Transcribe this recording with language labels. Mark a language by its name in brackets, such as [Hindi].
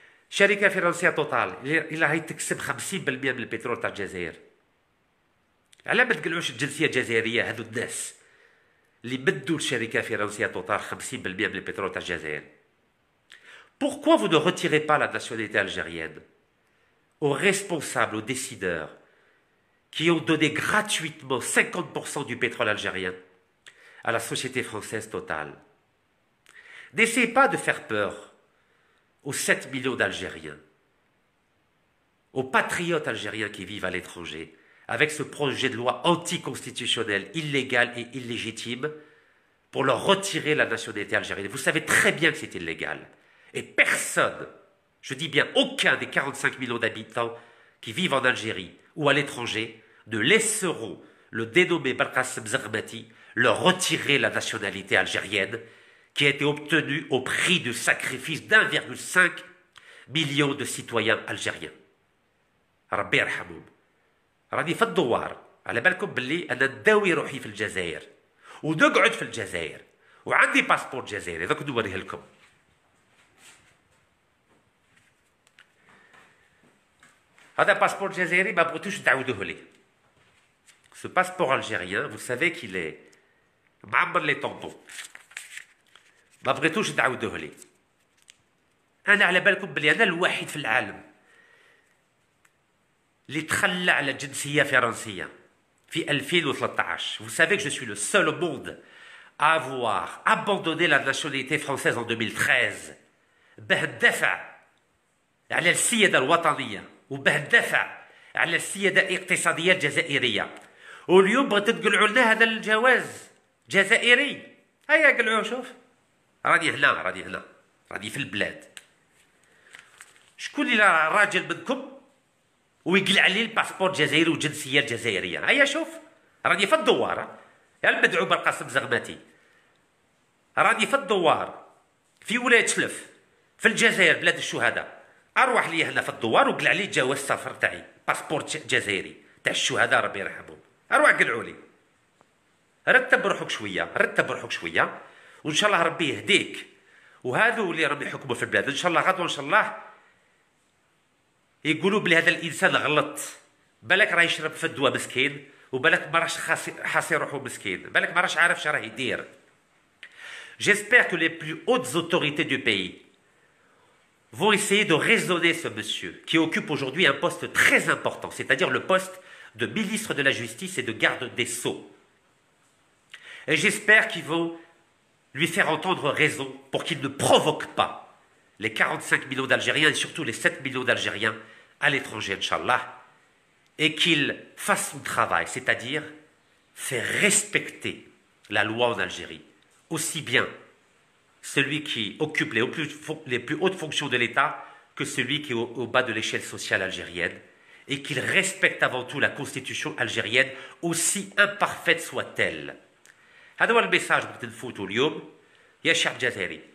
[Arabic] شركه فرنسيه توتال اللي راهي تكسب 50% من البترول تاع الجزائر، على ما تقلعوش الجنسيه الجزائريه. هذو الناس اللي بدوا الشركه فرنسيه توتال 50% من البترول تاع الجزائر. [French] Pourquoi vous ne retirez pas la nationalité algérienne aux responsables, aux décideurs qui ont donné gratuitement 50% du pétrole algérien à la société française Total? N'essayez pas de faire peur aux 7 millions d'Algériens, aux patriotes algériens qui vivent à l'étranger, avec ce projet de loi anticonstitutionnel, illégal et illégitime, pour leur retirer la nationalité algérienne. Vous savez très bien que c'est illégal. Et personne, je dis bien aucun des 45 millions d'habitants qui vivent en Algérie ou à l'étranger ne laisseront le dénommé Belkacem Zermati leur retirer la nationalité algérienne qui a été obtenue au prix du sacrifice d'1,5 million de citoyens algériens. [Arabic] ربي يرحمهم. راني في الدوار، على بالكم باللي انا نداوي روحي في الجزائر ونقعد في الجزائر وعندي باسبور جزائري، ذاك نوريه لكم. هذا باسبور جزائري ما بغيتوش تعاودوه لي. [French] Ce passeport algérien, vous savez qu'il est [Arabic] معمر لي طومبون. ما بغيتوش تعاودوه لي. انا على بالكم بلي انا الوحيد في العالم اللي تخلى على الجنسيه فرنسيه في 2013. [French] Vous savez que je suis le seul au monde à avoir abandonné la nationalité française en 2013 [Arabic] باه ندافع على السياده الوطنيه وباه ندافع على السياده الاقتصاديه الجزائريه. واليوم بغيت تقلعوا لنا هذا الجواز جزائري. هيا قلعوه. شوف راني هنا، راني في البلاد. شكون اللي راجل منكم ويقلع لي الباسبور الجزائري والجنسيه الجزائريه؟ هيا شوف راني في الدوار. يا المدعو بالقاسم زغماتي، راني في الدوار في ولايه شلف في الجزائر بلاد الشهداء. اروح لي هنا في الدوار وقلع لي جواز السفر تاعي، باسبور جزائري تاع الشهداء ربي يرحمهم. اروح قلعوا لي. رتب روحك شويه، وان شاء الله ربي يهديك. وهذو اللي راهم يحكموا في البلاد ان شاء الله غدوه ان شاء الله يقولوا بلي هذا الانسان غلط. بالك راه يشرب في الدواء مسكين، وبالك ما راهش حاسي روحو مسكين، بالك ما راهش عارف شراه يدير. [French] J'espère que les plus hautes autorités du pays vont essayer de raisonner ce monsieur qui occupe aujourd'hui un poste très important, c'est-à-dire le poste de ministre de la Justice et de garde des Sceaux. Et j'espère qu'ils vont lui faire entendre raison pour qu'il ne provoque pas les 45 millions d'Algériens et surtout les 7 millions d'Algériens à l'étranger, Inch'Allah, et qu'il fasse son travail, c'est-à-dire faire respecter la loi en Algérie. Aussi bien celui qui occupe les plus hautes fonctions de l'État que celui qui est au bas de l'échelle sociale algérienne, et qu'il respecte avant tout la constitution algérienne, aussi imparfaite soit-elle. [Arabic] هذا هو الميساج بغيت نفوتو اليوم يا شعب جزائري.